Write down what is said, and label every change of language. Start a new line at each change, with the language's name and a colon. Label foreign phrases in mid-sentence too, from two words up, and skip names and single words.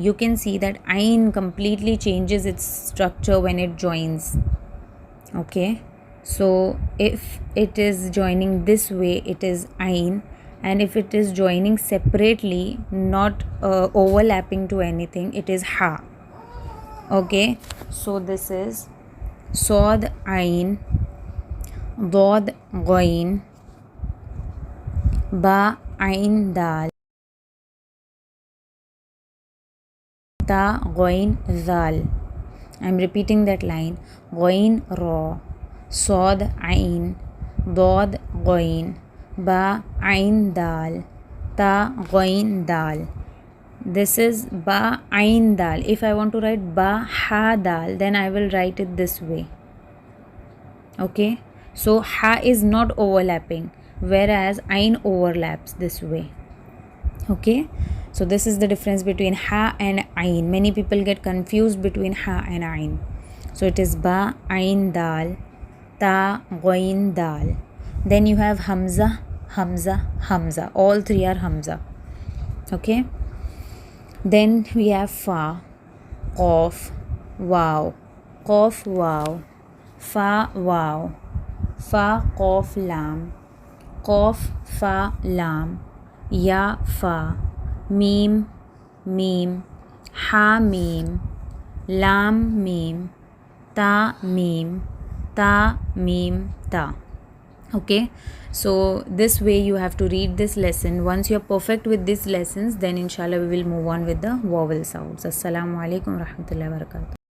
English: You can see that ain completely changes its structure when it joins, okay. So if it is joining this way it is ain, and if it is joining separately, not overlapping to anything, it is ha, okay. So this is sod ain, dod ghain, ba ain dal, ta ghain zal. I'm repeating that line. Ghain ra, sod ain, dod ghain, ba ain dal, ta ghain dal. This is ba ain dal. If I want to write ba ha dal, then I will write it this way, okay. So ha is not overlapping, whereas ain overlaps this way, okay. So this is the difference between ha and ain. Many people get confused between ha and ain. So it is ba ain dal, ta ghain dal. Then you have hamza, hamza, hamza. All three are hamza, okay. Then we have fa, qaf, wow, qaf, wow, fa, wow, fa, qaf, lam, qaf, fa, lam, ya, fa, mim, mim, ha, mim, lam, mim, ta, mim, ta, mim, ta. Okay, so this way you have to read this lesson. Once you are perfect with these lessons, then inshallah we will move on with the vowel sounds.
Arabic: السلام عليكم ورحمة الله وبركاته.